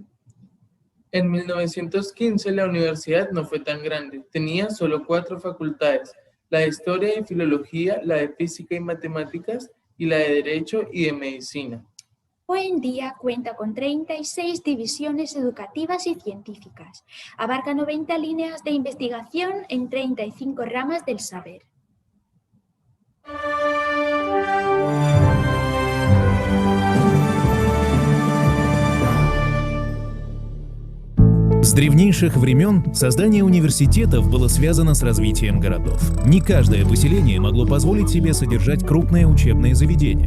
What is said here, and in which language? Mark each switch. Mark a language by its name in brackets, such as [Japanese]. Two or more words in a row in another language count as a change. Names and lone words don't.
[Spanish] En 1915 la universidad no fue tan grande, tenía solo 4 facultades, la de Historia y Filología, la de Física y Matemáticas y la de Derecho y de Medicina. Hoy en día cuenta con 36 divisiones educativas y científicas. Abarca 90 líneas de investigación en 35 ramas del saber. [Russian] С древнейших времен создание университетов было связано с развитием городов. Не каждое поселение могло позволить себе содержать крупные учебные заведения.